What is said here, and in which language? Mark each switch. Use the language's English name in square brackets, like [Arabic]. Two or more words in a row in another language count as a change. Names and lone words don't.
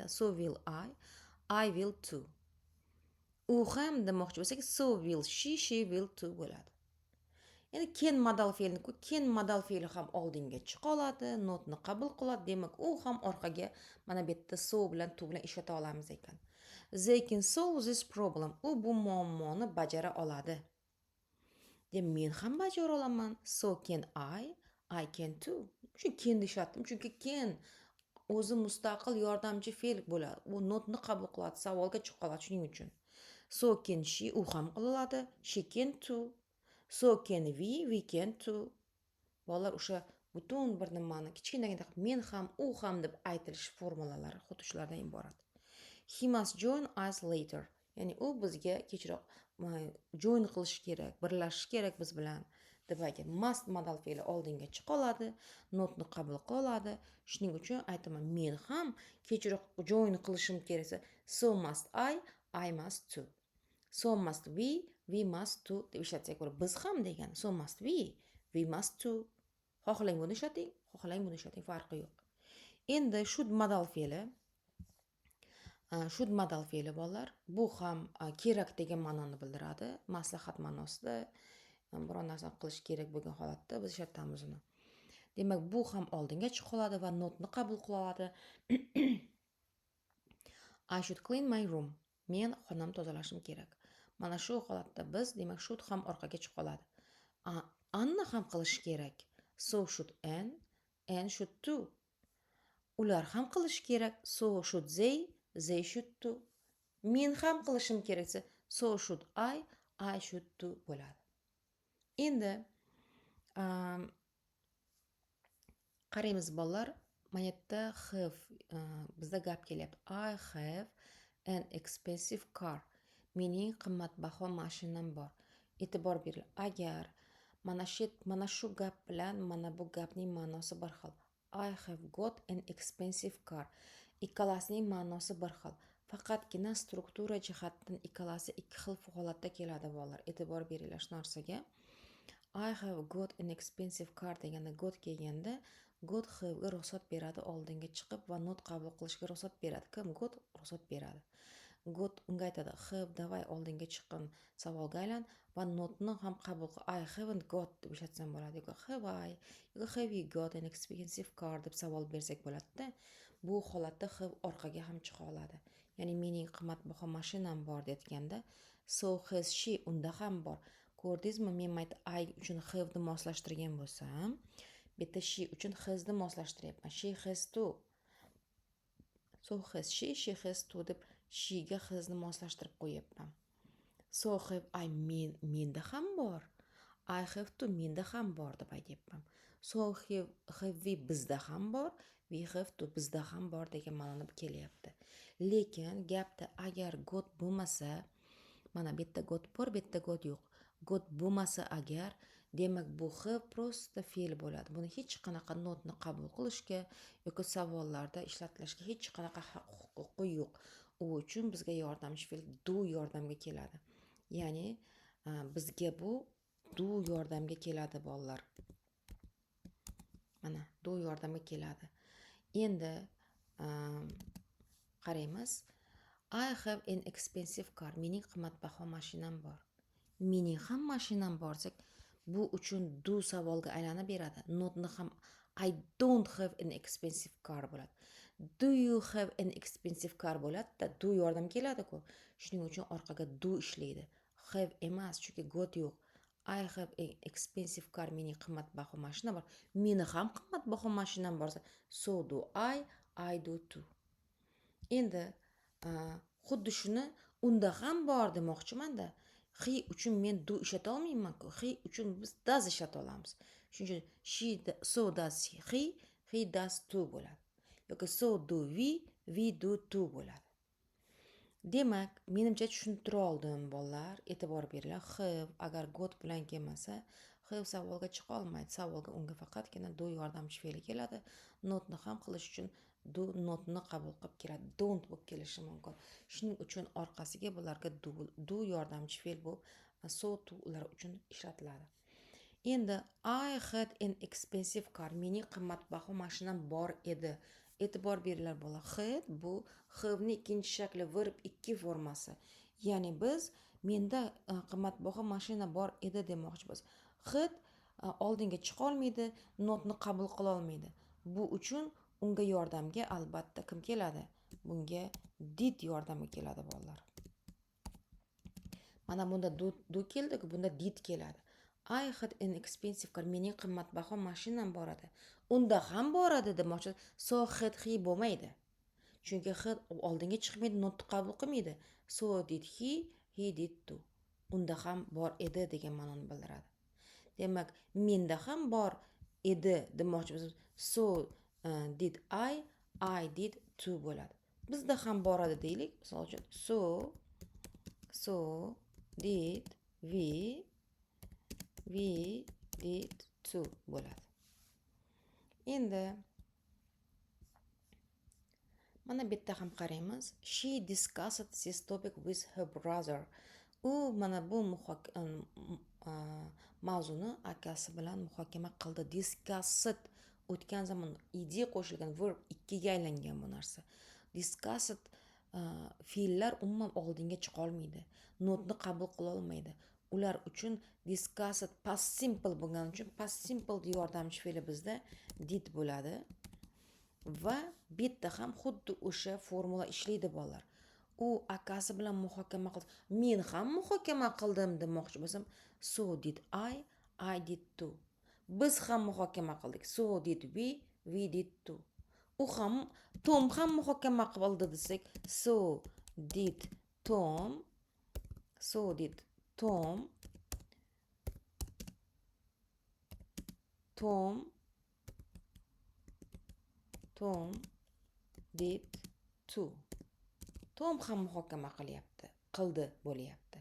[English] So will I will too. [Uzbek] U ham demoqchi bo'lsak, [English] so will she will too bo'ladi. [Uzbek] Endi can modal fe'lni can modal fe'li ham oldinga chiqa oladi, notni qabul qiladi. Demak, u ham orqaga mana bu yerda so bilan to bilan ishlata olamiz ekan. [English] They can solve this problem. [Uzbek] U bu muammoni bajara oladi. Demak, men ham bajara olaman. [English] So can I can too. [Uzbek] Shu can ishlatdim, chunki can o'zi mustaqil yordamchi fe'l bo'ladi. U notni qabul qiladi, savolga chiqa oladi shuning uchun. [English] So can she, [Uzbek] u ham qila oladi. [English] She can too. So can we can too. [Uzbek] Bolalar o'sha butun bir nimani kichkinagina men ham, u ham deb aytilish formulalari xuddi shulardan iborat. [English] He must join us later. [Uzbek] Ya'ni u bizga kechroq join qilish kerak, birlashish kerak biz bilan deb aytgan. Must modal fe'li oldinga chiqa oladi, notni qabul qila oladi. Shuning uchun aytaman, men ham kechroq join qilishim keraksa, [English] so must I must too. So must we must too [Uzbek] deb ishlatsak bo'ladi. Biz ham degan. [English] So must we must too. [Uzbek] Xohlang buni ishlating, xohlang buni ishlating, farqi yo'q. Endi should modal fe'li bolalar, bu ham kerak degan ma'noni bildiradi. Maslahat ma'nosida biror narsani qilish kerak bo'lgan holatda biz ishlatamiz uni. Demak, bu ham oldinga chiqa oladi va notni qabul qila oladi. [English] I should clean my room. [Uzbek] Men xonamni tozalashim kerak. Mana shu holatda biz, demak, should ham orqaga chiqa oladi. Anna ham qilish kerak. [English] So should Anne should too. [Uzbek] Ular ham qilish kerak. [English] So should they should too. [Uzbek] Men ham qilishim keraksa, [English] so should I should too bo'ladi. [Uzbek] Endi qaraymiz bolalar. Mana yerda have bizda gap kelyapti. [English] I have an expensive car. [Uzbek] Mening qimmatbaho mashinam bor. E'tibor bering. Agar mana shu gap bilan mana bu gapning ma'nosi bir xil. [English] I have got an expensive car. [Uzbek] Ikkalasining ma'nosi bir xil. Faqatgina struktura jihatdan ikkalasi ikki xil holatda keladi bolalar. E'tibor beringlar shu narsaga. [English] I have got an expensive car [Uzbek] deganda got kelganda [English] got have [Uzbek] ga ruxsat beradi, oldinga chiqib va not qabul qilishga ruxsat beradi. Kim got ruxsat beradi? Got unga aytadi, have davay oldinga chiqqin, savolga aylan va notni ham qabul qil. [English] I haven't got [Uzbek] deb ishlatsam bo'ladi. [English] Have you got an expensive car [Uzbek] deb savol bersak bo'ladi-da. Bu holatda have orqaga ham chiqa oladi. Ya'ni mening qimmatbaho mashinam bor deyotganda [English] so has she [Uzbek] unda ham bor. Ko'rdingizmi, men mayda I uchun have ni moslashtirgan bo'lsam, bu yerda she uchun has ni moslashtiryapman. [English] She has to. So has she has to deb she ga has [Uzbek] ni moslashtirib qo'yapman. [English] So have I [Uzbek] menda ham bor. [English] I have to [Uzbek] menda ham bor deb aytyapman. [English] So have we [Uzbek] bizda ham bor. [English] We have to [Uzbek] bizda ham bor degan ma'noda kelyapti. Lekin gapda agar got bo'lmasa, mana bu yerda got bor, bu yerda got yo'q. Got bo'lmasa agar, demak bu have prosta fe'l bo'ladi. Buni hech qanaqa notni qabul qilishga yoki savollarda ishlatilishga hech qanaqa huquqi yo'q. U uchun bizga yordamchi fe'l do yordamga keladi. Ya'ni bizga bu do yordamga keladi bolalar. Mana do yordamga keladi. Endi qaraymiz. [English] I have an expensive car. [Uzbek] Mening qimmatbaho mashinam bor. Mening ham mashinam bor desa, bu uchun do savolga aylanib beradi. Notni ham [English] I don't have an expensive car bo'ladi. Do you have an expensive car [Uzbek] bo'ladi-da, do yordam keladi-ku. Shuning uchun orqaga do ishlaydi. Have emas, chunki got yo'q. [English] I have an expensive car. [Uzbek] Mening qimmatbaho mashina bor. Meni ham qimmatbaho mashinam borsa, [English] so do I do too. [Uzbek] Endi xuddi shuni unda ham bor demoqchimanda. He uchun men do ishlata olmayman-ku. He uchun biz does ishlata olamiz. Shuning uchun [English] so does he does too bo'ladi. Yoki so do we do too bo'ladi. [Uzbek] Demak, menimcha tushuntira oldim bolalar. E'tibor beringlar. Have agar got bilan kelmasa, have savolga chiqa olmaydi. Savolga unga faqatgina do yordamchi fe'li keladi. Notni ham qilish uchun do notni qabul qilib keladi. Don't bo'lib kelishi mumkin. Shuning uchun orqasiga bularga do yordamchi fe'l bo'lib, [English] so to [Uzbek] ular uchun ishlatiladi. [English] Endi I had an expensive car. [Uzbek] Mening qimmatbaho mashinam bor edi. E'tibor beringlar bola. Had bu have ni ikkinchi shakli verb 2 formasi. Ya'ni biz menda qimmatbaho mashina bor edi demoqchimiz. Had oldinga chiqa olmaydi, notni qabul qila olmaydi. Bu uchun unga yordamga albatta kim keladi? Bunga did yordamga keladi bolalar. Mana bunda do keldi, bunda did keladi. [English] I had an expensive car. [Uzbek] Mening qimmatbaho mashinam bor edi. Unda ham bor edi demoqchi. [English] So had he bo'lmaydi. [Uzbek] Chunki had oldinga chiqmaydi, notni qabul qilmaydi. [English] So did he did too. [Uzbek] Unda ham bor edi degan ma'noni bildiradi. Demak, menda ham bor edi demoqchimiz. [English] So did I did too bo'ladi. [Uzbek] Bizda ham bor edi deylik. Misol uchun [English] so did we did too bo'ladi. [Uzbek] Endi mana bu yerda ham qaraymiz. [English] She discussed this topic with her brother. [Uzbek] U mana bu mavzuni akasi bilan muhokama qildi. Discussed o'tgan zamon id qo'shilgan verb 2 ga aylangan bu narsa. Discussed fe'llar umuman oldinga chiqa olmaydi. Notni qabul qila olmaydi. Ular uchun discussed [English] past simple [Uzbek] bo'lgani uchun [English] past simple [Uzbek] yordamchi fe'li bizda did bo'ladi. Va bu yerda ham xuddi o'sha formula ishlaydi bolalar. U akasi bilan muhokama qildi. Men ham muhokama qildim demoqchi bo'lsam, [English] so did I did too. [Uzbek] Biz ham muhokama qildik. [English] So did we did too. Tom [Uzbek] ham muhokama qildi desak, [English] so did Tom did too. [Uzbek] Tom ham muhokama qildi bo'lyapti.